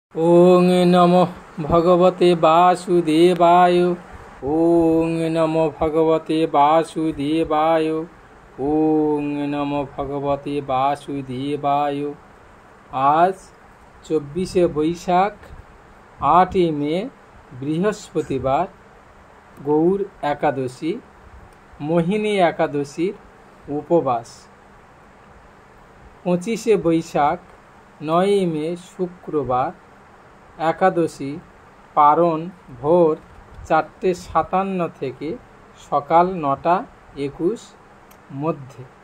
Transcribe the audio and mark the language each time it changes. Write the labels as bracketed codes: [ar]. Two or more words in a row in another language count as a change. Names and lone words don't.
[sa] ওং নমো ভগবতে বাসুদেবায়। ওং নমো ভগবতে বাসুদেবায়। ওং নমো ভগবতে বাসুদেবায়। [bn] আজ 24শে বৈশাখ 8ই মে বৃহস্পতিবার, গৌর একাদশী, মোহিনী একাদশীর উপবাস। 25শে বৈশাখ 9ই মে শুক্রবার, একাদশী পারণ ভোর 4:57 থেকে সকাল 9:21 মধ্যে।